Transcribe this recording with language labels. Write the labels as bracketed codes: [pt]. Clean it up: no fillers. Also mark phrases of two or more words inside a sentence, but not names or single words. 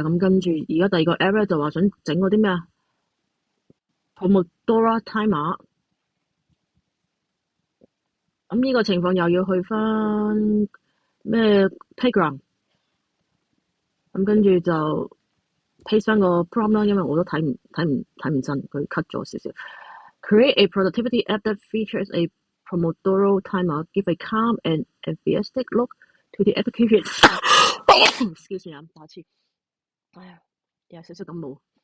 [yue] 咁跟住而家第二個 app 咧就話想整嗰啲咩啊 Pomodoro Timer。咁呢個情況又要去翻咩 Playground，咁跟住就 paste 翻個 prompt 啦，因為我都睇唔真，佢 cut 咗少少。 [en] Create a productivity app that features a Pomodoro timer. Give a calm and enthusiastic look to the application. Excuse me， [yue] 打次。哎呀，有少少感冒。